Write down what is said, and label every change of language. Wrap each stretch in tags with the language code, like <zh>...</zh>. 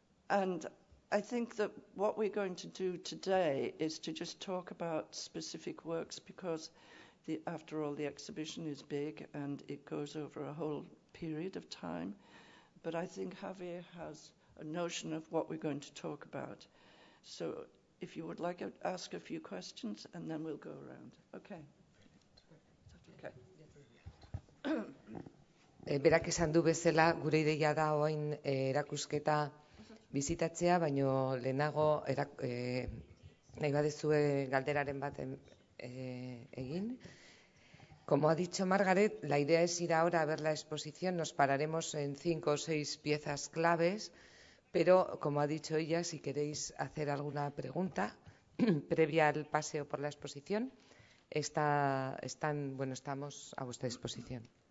<en>And I think that what we're going to do today is to just talk about specific works, because after all, the exhibition is big and it goes over a whole period of time. But I think Javier has a notion of what we're going to talk about. So if you would like to ask a few questions, and then we'll go around. Okay.</en> <eu>Berak esan du bezala, gure ideia da orain erakusketa bizitatzea, baino lehenago nahi badezue galderaren bat egin.</eu> <es>Como ha dicho Margaret, la idea es ir ahora a ver la exposición. Nos pararemos en 5 o 6 piezas claves, pero como ha dicho ella, si queréis hacer alguna pregunta previa al paseo por la exposición, estamos a vuestra disposición.</es>